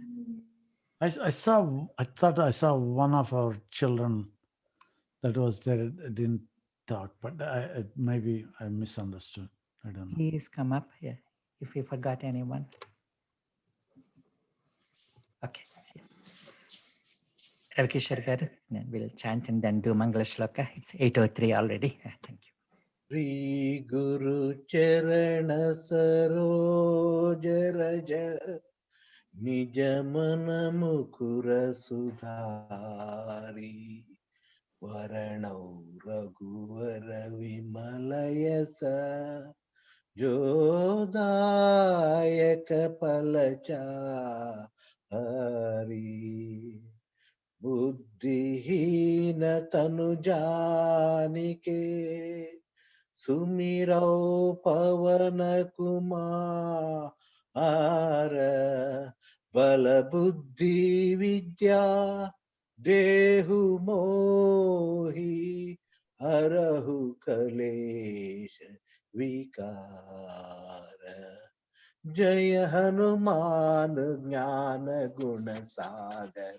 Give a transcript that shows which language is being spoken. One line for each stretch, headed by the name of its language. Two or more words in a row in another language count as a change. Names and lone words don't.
English: I thought I saw one of our children that was there, didn't talk, but maybe I misunderstood. I don't know. Please come up here if we forgot anyone. Okay. Ravi Kishore garu, then we'll chant and then do Mangala Shloka. It's 8:03 already. Thank you.
Awadhi: श्री गुरु चरण सरोज रज निजमन मुकुर सुधारि बरनउँ रघुवर विमलयश जोदायक पलच हरि बुद्धिहीन तनु जानिके सुमिरौ पवन कुमार बल बुद्धि विद्या देहु मोहि हरहु कलेश विकार जय हनुमान ज्ञान गुण सागर